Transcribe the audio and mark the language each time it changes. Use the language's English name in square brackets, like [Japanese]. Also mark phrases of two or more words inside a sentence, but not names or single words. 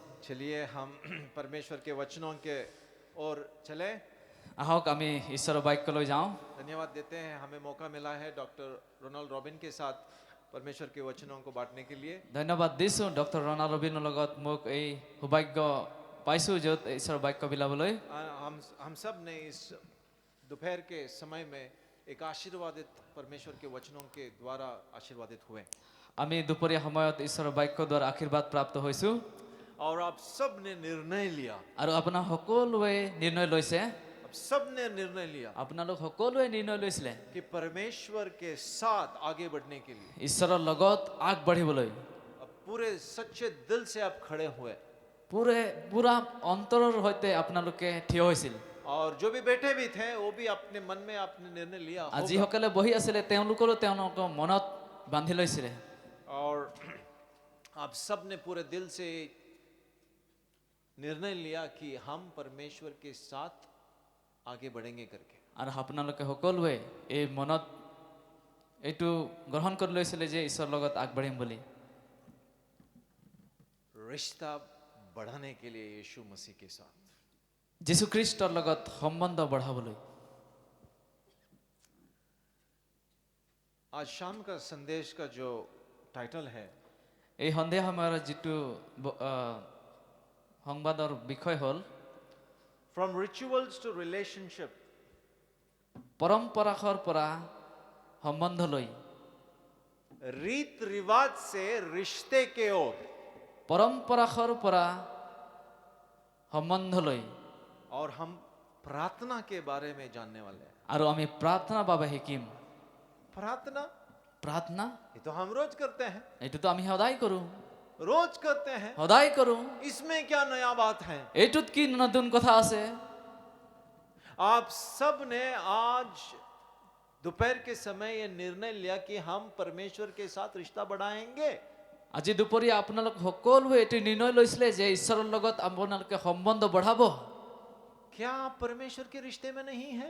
[Hindi] चलिए हम परमेश्वर के वचनों के ओर चले। [Assamese] আহক আমি ঈশ্বৰৰ বাক্যলৈ যাওঁ। [Hindi] धन्यवाद देते हैं, हमें मौका मिला है डॉक्टर रोनाल्ड रॉबिन के साथ परमेश्वर के वचनों को बांटने के लिए। [Assamese] ধন্যবাদ দিছোঁ ডক্টৰ ৰণাল্ড ৰবিনৰ লগত মোক এই সৌভাগ্য পাইছোঁ য'ত ঈশ্বৰৰ বাক্য বিলাবলৈ। [Hindi] हम सब ने इस दोपहर के समय में एक आशीर्वादित परमेश्वर के वचनों के द्वारा आशीर्वादित हुए [Assamese] আমি দুপৰীয়া সময়ত ঈশ্বৰৰ বাক্য দ্বাৰা আশীৰ্বাদ প্ৰাপ্ত হৈছোঁ [Hindi] और आप सब ने निर्णय लिया। [Assamese] আৰু আপোনাৰ সকলোৱে নিৰ্ণয় লৈছে, [Hindi] अब सब ने निर्णय लिया [Assamese] আপোনালোক সকলোৱে নিৰ্ণয় লৈছিলে [Hindi] कि परमेश्वर के साथ आगे बढ़ने के लिए [Assamese] ঈশ্বৰৰ লগত আগবাঢ়িবলৈ। [Hindi] अब पूरे सच्चे दिल से आप खड़े हुए [Assamese] পুৰা অন্তৰৰ সৈতে আপোনালোকে থিয় হৈছিল। [Hindi] और जो भी बैठे भी थे वो भी अपने मन में आपने निर्णय लिया [Assamese] আৰু [Hindi] होगा। [Assamese] যিসকলে বহি আছিলে তেওঁলোকৰো তেওঁলোকৰ মনত বান্ধি লৈছিলে। [Hindi] और आप सब ने पूरे दिल से निर्णय लिया कि हम परमेश्वर के साथ आगे बढ़ेंगे करके। [Assamese] আৰু আপোনালোকে সকলোৱে এই মনত এইটো গ্ৰহণ কৰি লৈছিলে যে ঈশ্বৰৰ লগত আগবাঢ়িম বুলি। [Hindi] रिश्ता बढ़ाने के लिए यीशु मसीह के साथ। [Assamese] যীশুখ্ৰীষ্টৰ লগত সম্বন্ধ বঢ়াবলৈ। [Hindi] आज शाम का संदेश का जो टाइटल है [Assamese] এই সন্ধিয়া সময়ৰ যিটো সংবাদৰ বিষয় হ'ল [English] From rituals to relationship. [Assamese] পৰম্পৰাৰ পৰা সম্বন্ধলৈ। [Hindi] रीत रिवाज से रिश्ते के ओर। [Assamese] পৰম্পৰাৰ পৰা সম্বন্ধলৈ। [Hindi] और हम प्रार्थना के बारे में जानने वाले हैं। [Assamese] আৰু আমি প্ৰাৰ্থনাৰ বাবে শিকিম। [Hindi] प्रार्थना [Assamese] প্ৰাৰ্থনা [Hindi] ये तो हम रोज करते हैं, [Assamese] এইটোতো আমি সদায় কৰোঁ, [Hindi] रोज करते हैं। [Assamese] সদায় কৰোঁ। [Hindi] इसमें क्या नया बात है? [Assamese] এইটোত কি নতুন কথা আছে? [Hindi] आप सब ने आज दोपहर के समय ये निर्णय लिया कि हम परमेश्वर के साथ रिश्ता बढ़ाएंगे। [Assamese] আজি দুপৰীয়া আপোনালোক সকলোৱে এইটো নিৰ্ণয় লৈছিলে যে ঈশ্বৰৰ লগত আপোনালোকে সম্বন্ধ বঢ়াব। [Hindi] क्या आप परमेश्वर के रिश्ते में नहीं है?